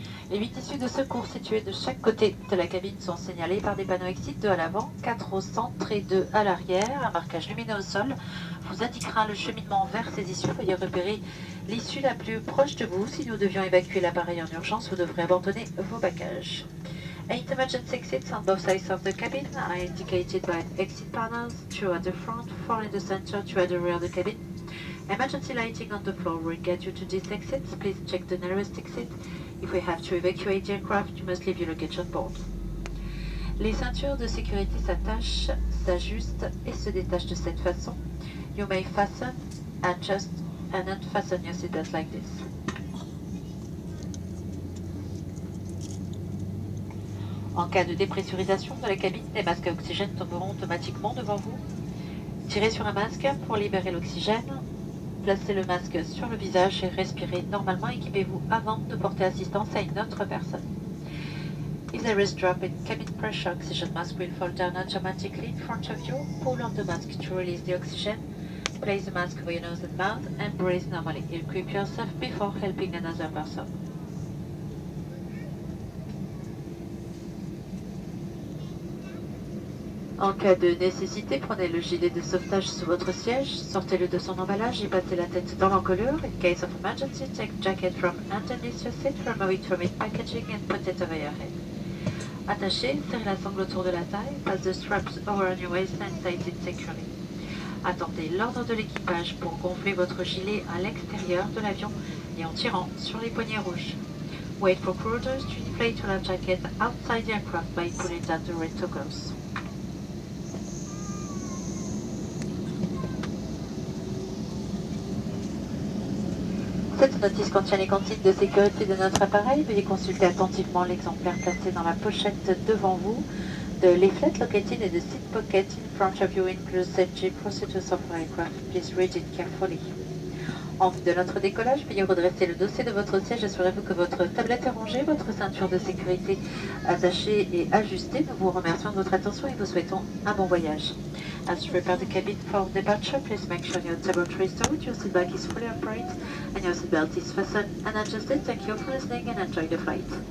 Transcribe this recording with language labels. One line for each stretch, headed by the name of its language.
French: Les 8 issues de secours situées de chaque côté de la cabine sont signalées par des panneaux exit, 2 à l'avant, 4 au centre et 2 à l'arrière. Un marquage lumineux au sol vous indiquera le cheminement vers ces issues. Veuillez repérer l'issue la plus proche de vous. Si nous devions évacuer l'appareil en urgence, vous devrez abandonner vos bagages.
English: 8 emergency exits on both sides of the cabin are indicated by exit panels, 2 at the front, 4 in the center, 2 at the rear of the cabin. Emergency lighting on the floor will get you to these exits. Please check the nearest exit. If we have to evacuate the aircraft, you must leave your luggage on board.
French: Les ceintures de sécurité s'attachent, s'ajustent et se détachent de cette façon.
English: You may fasten, adjust and unfasten your seatbelt like this.
French: En cas de dépressurisation de la cabine, les masques à oxygène tomberont automatiquement devant vous. Tirez sur un masque pour libérer l'oxygène. Placez le masque sur le visage et respirez normalement. Équipez-vous avant de porter assistance à une autre personne.
English: If there is drop in cabin pressure, oxygen mask will fall down automatically in front of you. Pull on the mask to release the oxygen. Place the mask over your nose and mouth and breathe normally. Equip yourself before helping another person.
French: En cas de nécessité, prenez le gilet de sauvetage sous votre siège, sortez-le de son emballage et battez la tête dans l'encolure.
English: In case of emergency, take jacket from underneath your seat, remove it from its packaging and put it over your head.
French: Attachez, serrez la sangle autour de la taille,
English: pass the straps over on your waist and tighten it securely.
French: Attendez l'ordre de l'équipage pour gonfler votre gilet à l'extérieur de l'avion et en tirant sur les poignets rouges.
English: Wait for crew orders to inflate your life jacket outside the aircraft by pulling down the red toggles.
French: Cette notice contient les consignes de sécurité de notre appareil. Veuillez consulter attentivement l'exemplaire placé dans la pochette devant vous.
English: The leaflet located in the seat pocket in front of you includes safety procedures of aircraft. Please read it carefully.
French: En vue de notre décollage, veuillez redresser le dossier de votre siège. Assurez-vous que votre tablette est rangée, votre ceinture de sécurité attachée et ajustée. Nous vous remercions de votre attention et vous souhaitons un bon voyage.
English: As you prepare the cabin for departure, please make sure your tabletry is stowed, your seatbelt is fully upright, and your seatbelt is fastened and adjusted. Thank you for listening and enjoy the flight.